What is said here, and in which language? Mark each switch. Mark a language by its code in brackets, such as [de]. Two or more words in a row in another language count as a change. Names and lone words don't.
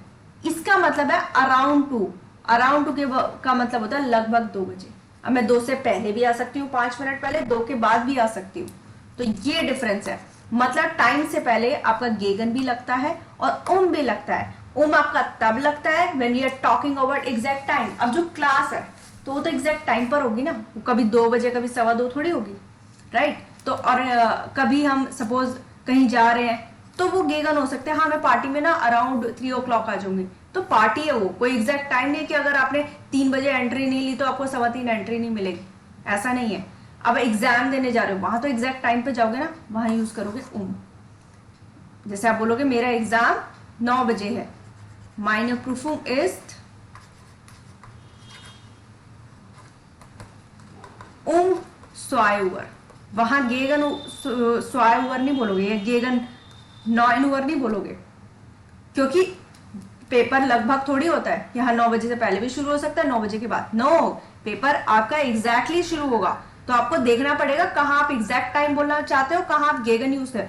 [hi] इसका मतलब है [en] around two. around two [hi] का मतलब होता है लगभग 2 बजे। अब मैं 2 से पहले भी आ सकती हूँ, 5 मिनट पहले, 2 के बाद भी आ सकती हूँ। तो ये डिफरेंस है। मतलब टाइम से पहले आपका गेगन भी लगता है और भी लगता है। आपका तब लगता है [en] when you are talking about exact time. [hi] अब जो क्लास है तो वो तो [en] exact time [hi] पर होगी ना, कभी 2 बजे कभी 2:15 थोड़ी होगी, राइट। तो और कभी हम सपोज कहीं जा रहे हैं तो वो गेगन हो सकते हैं। हाँ मैं पार्टी में ना [en] around 3 o'clock [hi] आ जाऊंगी, तो पार्टी है वो, कोई [en] exact time [hi] नहीं है कि अगर आपने 3 बजे एंट्री नहीं ली तो आपको 3:15 एंट्री नहीं मिलेगी, ऐसा नहीं है। अब एग्जाम देने जा रहे हो वहां तो [en] exact time [hi] पे जाओगे ना, वहां यूज करोगे जैसे आप बोलोगे मेरा एग्जाम 9 बजे है, [de] meine Prüfung ist um 2 Uhr। [hi] वहां [de] gegen 2 Uhr [hi] नहीं बोलोगे, या [de] gegen 9 Uhr [hi] नहीं बोलोगे, क्योंकि पेपर लगभग थोड़ी होता है। यहाँ 9 बजे से पहले भी शुरू हो सकता है, 9 बजे के बाद। नो, पेपर आपका एग्जैक्टली शुरू होगा, तो आपको देखना पड़ेगा कहाँ आप [en] exact time [hi] बोलना चाहते हो, कहाँ आप गेगन यूज करें।